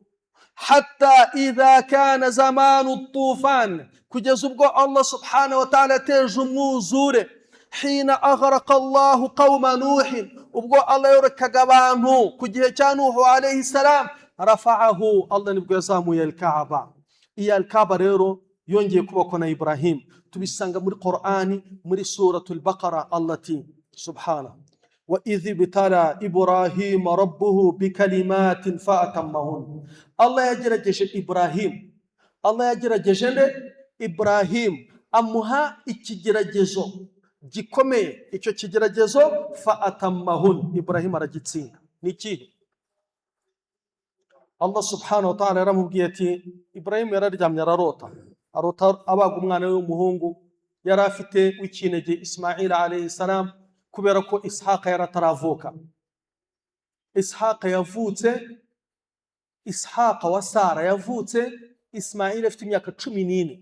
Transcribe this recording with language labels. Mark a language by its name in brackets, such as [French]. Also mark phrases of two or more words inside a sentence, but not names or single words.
[Arabic] حتى إذا كان زمان طوفان, [Kinyarwanda] kugeza ubwo [Arabic] الله سبحانه وتعالى [Kinyarwanda] yateje umwuzure. [Arabic] حين أغرق الله قوم نوح, [Kinyarwanda] ubwo Allah yorekaga abantu ku gihe cya Nuhu [Arabic] عليه السلام, [Kinyarwanda] rafa'ahu, Allah nibwo yazamuye Kaaba. Iya Kaaba rero yongeye kubakwa na Ibrahim, tubisanga muri Qur'ani muri suratul Baqara. [Arabic] Allah ati سبحانه وإذ ابتلى إبراهيم ربه بكلمات فأتمهن. [Kinyarwanda] Allah yagerageje Ibrahim, Allah yagerageje Ibrahim, amuha ikigeragezo gikomeye. Icyo kigeragezo fa'atammahun, Ibrahim aragitsinda. Niki [Arabic] الله سبحانه وتعالى [Kinyarwanda] yaramubwiye ati, Ibrahim yararyamye ararota abaga umwana we w'umuhungu yari afite w'ikinege Ismail [Arabic] عليه السلام, [Kinyarwanda] kubera ko Ishaqa yarataravuka. Ishaqa yavutse, Ishaqa wa Sara yavutse, Ismail afite imyaka 14.